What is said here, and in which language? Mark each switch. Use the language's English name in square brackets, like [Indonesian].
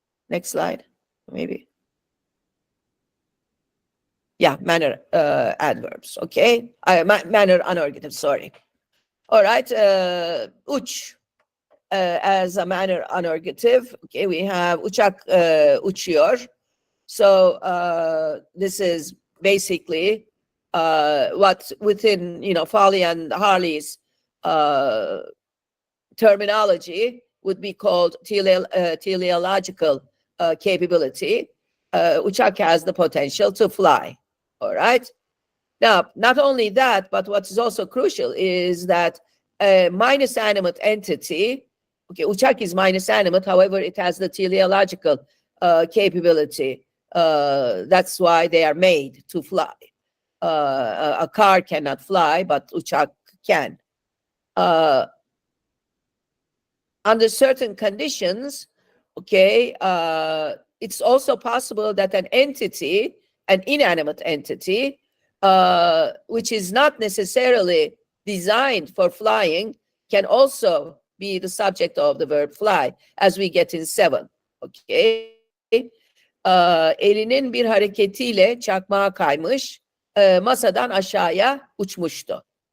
[English] Next slide, maybe. Yeah, manner adverbs, okay. Manner anergatives, sorry. All right, uç as a manner anergative. Okay, we have [Turkish] uçak uçuyor. [English] So this is basically what within, you know, Farley and Harley's terminology would be called teleological capability. Uçak has the potential to fly. All right. Now, not only that, but what is also crucial is that a minus animate entity, okay, uçak is minus animate, however, it has the teleological capability. That's why they are made to fly. A car cannot fly, but uçak can. Under certain conditions, okay, it's also possible that an entity, an inanimate entity, which is not necessarily designed for flying, can also be the subject of the verb fly, as we get in 7. Okay. [Turkish] Elinin bir hareketiyle çakmağa kaymış, masadan aşağıya uçmuştu.